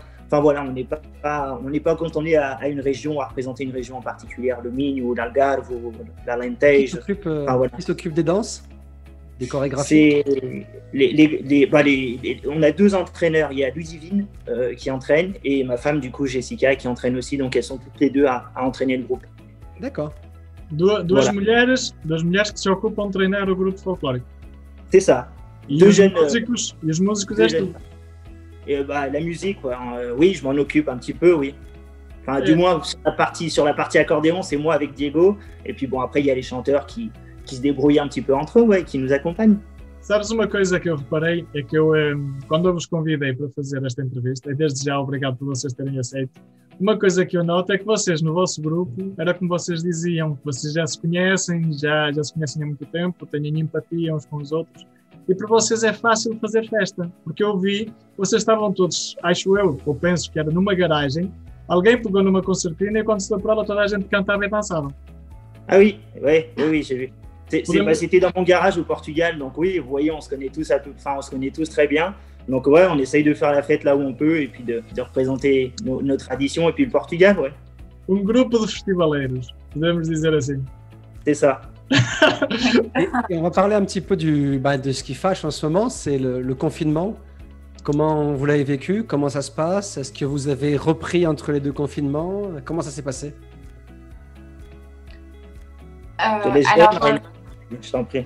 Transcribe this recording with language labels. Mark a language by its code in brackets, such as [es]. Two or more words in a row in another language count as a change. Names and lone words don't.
[fr] Enfin voilà, on n'est pas cantonné à une région, à représenter une région en particulier, le Minho, l'Algarve, l'Alentejo. Qui s'occupe des danses? Des chorégraphies? On a deux entraîneurs, il y a Ludivine qui entraîne et ma femme du coup Jessica qui entraîne aussi, donc elles sont toutes les deux à entraîner le groupe. D'accord. [pt] Duas mulheres que se ocupam de treinar o grupo folclórico. [fr] C'est ça. [pt] E os músicos és tu. [fr] Et la musique, oui, je m'en occupe un petit peu, oui. Enfin, du moins sur la partie accordéon, c'est moi avec Diego. Et puis bon, après il y a les chanteurs qui se débrouillent un petit peu entre eux, ouais, qui nous accompagnent. [pt] Sabes uma coisa que eu reparei é que quando eu vos convidei para fazer esta entrevista, e desde já obrigado por vocês terem aceito, uma coisa que eu noto é que vocês no vosso grupo, era como vocês diziam, vocês já se conhecem, já se conhecem há muito tempo, têm empatia uns com os outros, e para vocês é fácil fazer festa, porque eu vi, vocês estavam todos, acho eu, ou penso que era numa garagem, alguém pegou numa concertina e quando se deu para ela toda a gente cantava et dansava. [fr] Ah oui, j'ai vu. C'était dans mon garage au Portugal, donc oui, vous voyez, on se connaît tous très bien. Donc ouais, on essaye de faire la fête là où on peut et puis de représenter nos traditions et puis le Portugal, ouais. [pt] Grupo de festivaleiros, podemos dizer assim. [fr] C'est ça. Et on va parler un petit peu de ce qui fâche en ce moment, c'est le confinement. Comment vous l'avez vécu? Comment ça se passe? Est-ce que vous avez repris entre les deux confinements? Comment ça s'est passé? Je t'en prie.